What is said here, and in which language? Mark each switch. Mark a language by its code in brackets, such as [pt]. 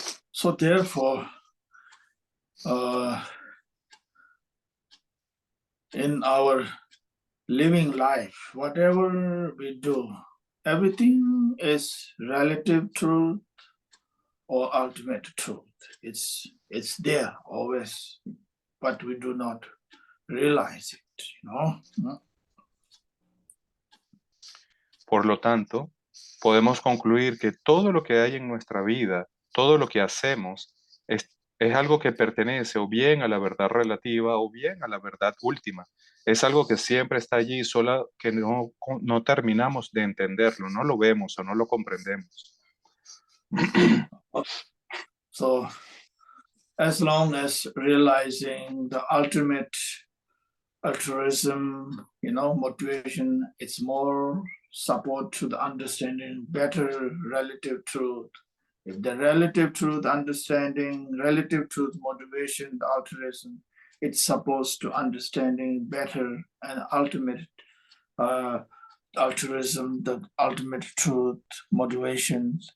[en] So therefore, in our living life, whatever we do, everything is relative truth or ultimate truth. It's there always, but we do not realize it, [es] Por lo tanto, podemos concluir que todo lo que hay en nuestra vida, todo lo que hacemos, es algo que pertenece o bien a la verdad relativa o bien a la verdad última. Es algo que siempre está allí, solo que no terminamos de entenderlo, no lo vemos o no lo comprendemos. [en] So, as long as realizing the ultimate altruism, motivation, it's more support to the understanding better relative truth. If the relative truth understanding, relative truth motivation, the altruism, it's supposed to understanding better and ultimate altruism, the ultimate truth, motivations.